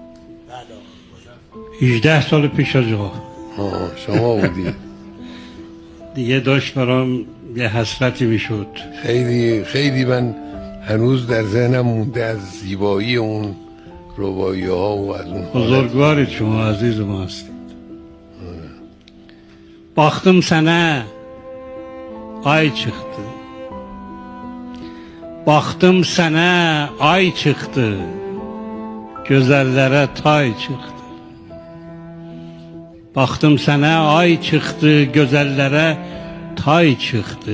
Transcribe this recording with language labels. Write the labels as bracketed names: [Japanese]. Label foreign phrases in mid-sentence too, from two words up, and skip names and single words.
[Persian] 18 سال پیش از آقا شما بودید. دیگه داشت برام یه حسرتی میشد. خیلی خیلی من هنوز در ذهنم مونده از زیبایی اون رباعی ها و از اون بزرگوارید شما، عزیز ما هستید. [Azerbaijani] Baktım sana ay çıktı. Baktım sana ay çıktı. Gözellere tay çıktı. Baktım sana ay çıktı, gözellere tay çıktı.